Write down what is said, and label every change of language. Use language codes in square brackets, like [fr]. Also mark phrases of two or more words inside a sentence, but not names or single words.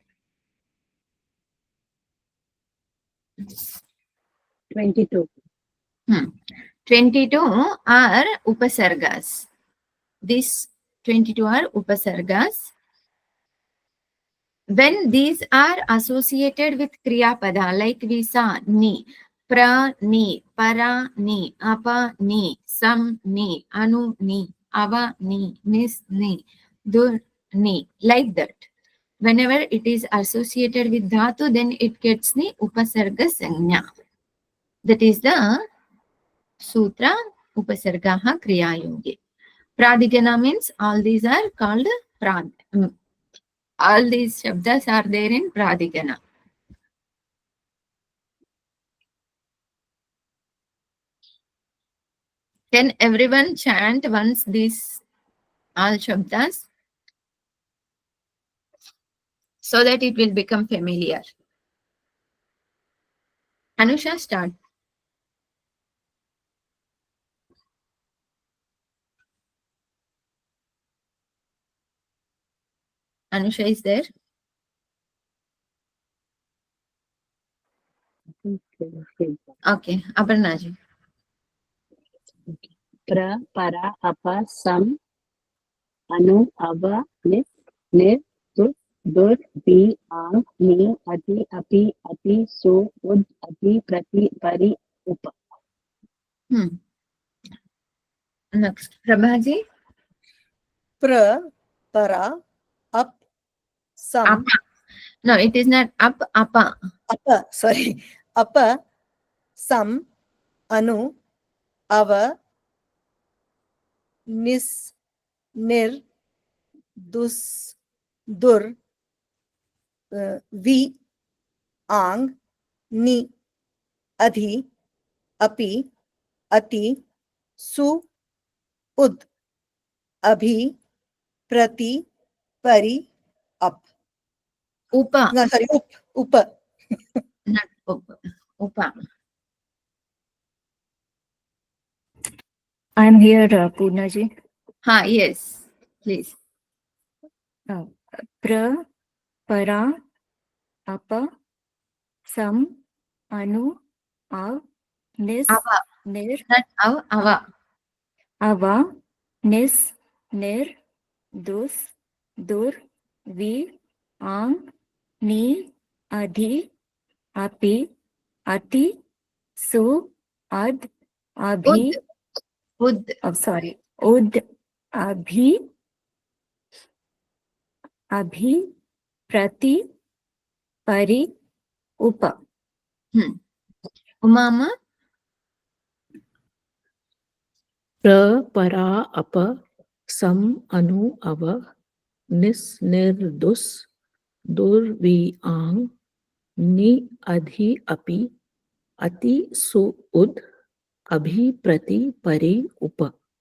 [en] 22. 22 are upasargas. These 22 are upasargas. When these are associated with [sa] kriya pada, [en] like we saw [sa] ni, pra ni, para ni, apa ni, sam ni, anu ni, ava ni, nis ni, dur ni, [en] like that. Whenever it is associated with dhatu, then it gets the [sa] upasarga sanya. [en] That is the sutra [sa] upasargaha kriya yogi. [en] Pradigana means all these are called all these shabdas are there in pradigana. Can everyone chant once these all shabdas so that it will become familiar? Anusha, start. Anusha is there. Okay, Aparna ji. [sa] Pra, para, apa, sam, anu, ava, nis, nir, dus, dur, vi, ang, ni, adi, api, ati, su, ud, adi, prati, pari, upa. [en] Next, Prabhaji. [sa] Pra, para, up, sam, [en] Apa. No, it is not up, [sa] apa. apa, sorry, apa, sam, anu, ava, nis, nir, dus, dur, vi, ang, ni, adhi, api, ati, su, ud, abhi, prati, pari, up. Upa, [en] No, sorry, upa. not up. Upa. I'm here, Purnaji. Ha, yes, please. [sa] Pra, para, apa, sam, anu, av, nis, Ava, nir, [en] not [sa] av, ava. ava, nis, nir, dus, dur, vi, ang, ni, adhi, api, ati, su, ad, abhi, Ud. sorry, ud, abhi, abhi, prati, pari, upa. [en] Umama. [sa] Pra, para, apa, sam, anu, ava, nis, nir, dus, dur, vi, ang, ni, adhi, api, ati, su, ud, abhi, prati, pari, upa.